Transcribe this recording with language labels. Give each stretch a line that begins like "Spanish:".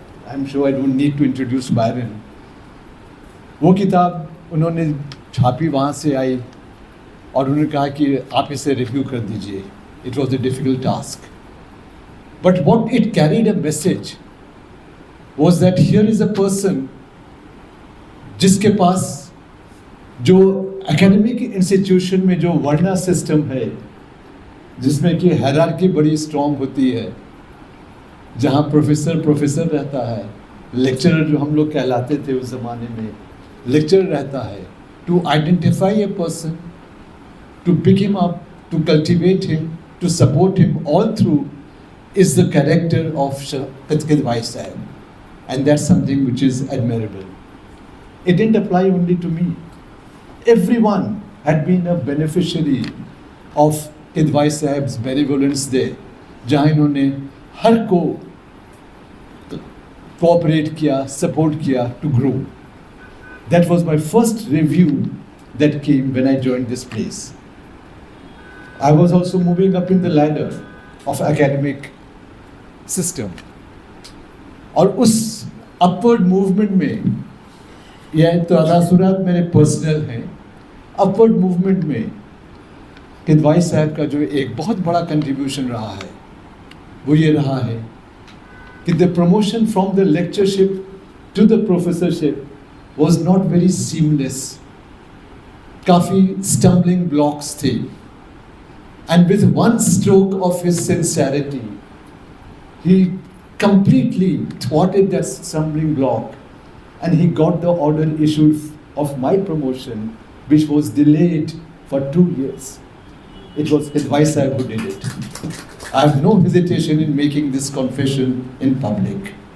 English: I'm sure I don't need to introduce Byron.
Urdu: وہ کتاب انہوں نے چھاپی، وہاں سے آئی اور انہوں نے کہا کہ آپ اسے ریویو کر دیجئے.
English: It was a difficult task. But what it carried a message was that here is a person
Urdu: جس کے پاس جو اکیڈمک انسٹیٹیوشن میں جو ورنا سسٹم ہے جس میں کہ ہیرارکی بڑی اسٹرانگ ہوتی ہے، جہاں پروفیسر رہتا ہے، لیکچرر جو ہم لوگ کہلاتے تھے اس زمانے میں، لیکچرر رہتا ہے.
English: To identify a person, to pick him up, to cultivate him, to support him all through is the character of Kidwai sahab, and that's something which is admirable. It didn't apply only to me. Everyone had been a beneficiary of Kidwai sahab's benevolence there,
Urdu: جہاں انہوں نے ہر کو cooperate کیا، support کیا
English: to grow. That was my first review that came when I joined this place. I was also moving up in the ladder of academic system.
Urdu: اور اس upward movement میں، یہ تاثرات میرے پرسنل ہیں، اپورڈ موومنٹ میں کدوائی صاحب کا جو ایک بہت بڑا کنٹریبیوشن رہا ہے وہ یہ رہا ہے کہ
English: the promotion from the lectureship to the professorship was not very seamless.
Urdu: Coffee stumbling blocks تھے.
English: And with one stroke of his sincerity, he completely thwarted that stumbling block and he got the order issued of my promotion, which was delayed for 2 years. It was Kidwai sahab who did it. I have no hesitation in making this confession in public.